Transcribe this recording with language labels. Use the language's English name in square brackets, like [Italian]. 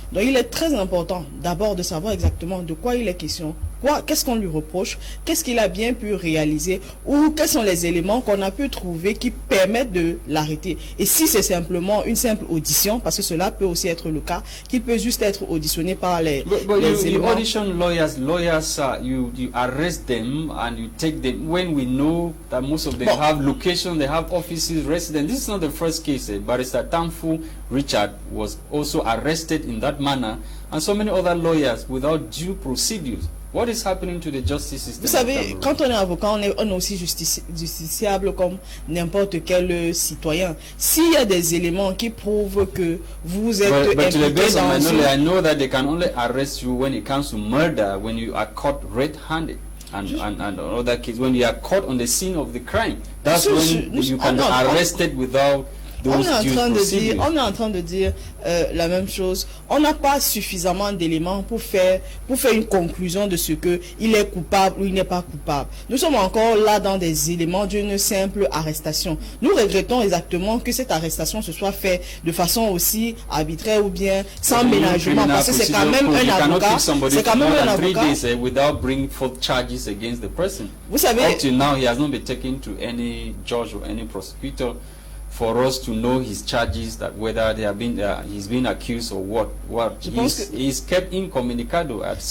[French] Donc il est très important d'abord de savoir exactement de quoi il est question, qu'est-ce qu'on lui reproche, qu'est-ce qu'il a bien pu réaliser, ou quels sont les éléments qu'on a pu trouver qui permettent de l'arrêter. Et si c'est simplement une simple audition, parce que cela peut aussi être le cas, qu'il peut juste être auditionné par les éléments. [English] You audition lawyers, you arrest them and you take them when we know that most of them have location, they have offices, residence. This is not the first case. Barrister Tamfu Richard was also arrested in that manner, and so many other lawyers without due procedures. What is happening to the justice system? [French] Vous savez, quand on est avocat, on est aussi justiciable comme n'importe quel citoyen. S'il y a des éléments qui prouvent que vous êtes impliqué dans [English] I know that they can only arrest you when it comes to murder, when you are caught red-handed. And other cases, when you are caught on the scene of the crime, that's when you can be arrested without those due procedures. [French] On est en train de dire la même chose. On n'a pas suffisamment d'éléments pour faire une conclusion de ce que il est coupable ou il n'est pas coupable. Nous sommes encore là dans des éléments d'une simple arrestation. Nous regrettons exactement que cette arrestation se soit faite de façon aussi arbitraire ou bien sans ménagement, parce que c'est quand même un avocat. C'est quand même un avocat. [English] Without bringing forth charges against the person. [French] Vous savez, [English] up to now he has not been taken to any judge or any prosecutor for us to know his charges, that whether they have been he's been accused or what. He's kept incommunicado.